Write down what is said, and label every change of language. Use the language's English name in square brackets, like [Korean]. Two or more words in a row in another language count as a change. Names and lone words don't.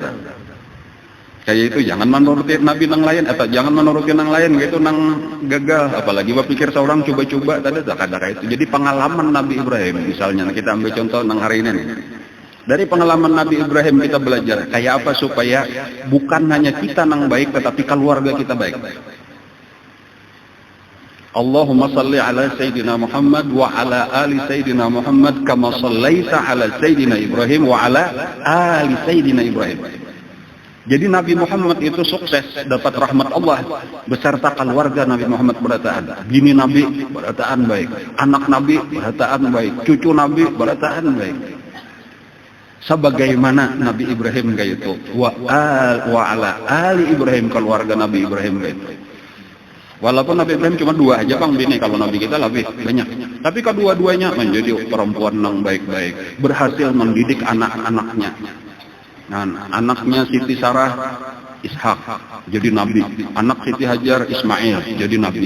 [Banjar] Kayak itu jangan menuruti Nabi nang lain, atau jangan menuruti nang lain gitu nang gagal. Apalagi berpikir seorang coba-coba tadi tak ada kayak itu. Jadi pengalaman Nabi Ibrahim, misalnya kita ambil contoh nang hari ini. Dari pengalaman Nabi Ibrahim kita belajar kayak apa supaya bukan hanya kita nang baik, tetapi keluarga kita baik. [Arabic] اللهم صل على سيدنا محمد وعلى آل سيدنا محمد كما صليت على سيدنا إبراهيم وعلى آل سيدنا إبراهيم. [Banjar] Jadi Nabi Muhammad itu sukses dapat rahmat Allah beserta keluarga Nabi Muhammad berataan. Bini Nabi berataan baik, anak Nabi berataan baik, cucu Nabi berataan baik. Sebagaimana Nabi Ibrahim kayak itu [Arabic] وعلى آل إبراهيم, [Banjar] keluarga Nabi Ibrahim kayak itu. Walaupun Nabi Ibrahim cuma 2 aja bang bini, kalau Nabi kita lebih banyak. Tapi kedua-duanya menjadi perempuan yang baik-baik, berhasil mendidik anak-anaknya. Nah, anaknya Siti Sarah Ishak jadi Nabi, anak Siti Hajar Ismail jadi Nabi.